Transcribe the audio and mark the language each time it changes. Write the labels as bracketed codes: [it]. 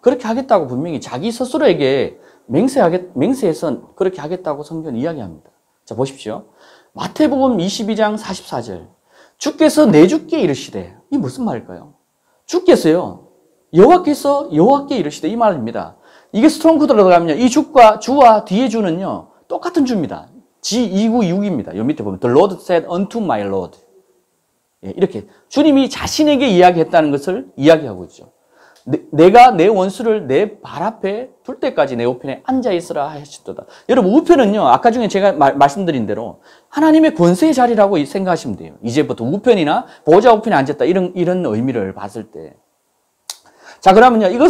[ko] 그렇게 하겠다고 분명히 자기 스스로에게 맹세해서 그렇게 하겠다고 성경은 이야기합니다. 자, 보십시오. 마태복음 22장 44절. 주께서 내 주께 이르시되. 이 무슨 말일까요? 주께서요. 여호와께 이르시되 이 말입니다. 이게 스트롱크드로 들어가면요. 이 주와 뒤에 주는요. 똑같은 주입니다. G2926입니다. 요 밑에 보면 [en] The Lord said unto my Lord. [ko] 예, 이렇게 주님이 자신에게 이야기했다는 것을 이야기하고 있죠. 내가 내 원수를 내 발 앞에 둘 때까지 내 우편에 앉아 있으라 하셨도다. 여러분 우편은요. 아까 중에 제가 말씀드린 대로 하나님의 권세의 자리라고 생각하시면 돼요. 이제부터 우편이나 보좌 우편에 앉았다 이런 의미를 봤을 때. 자 그러면요.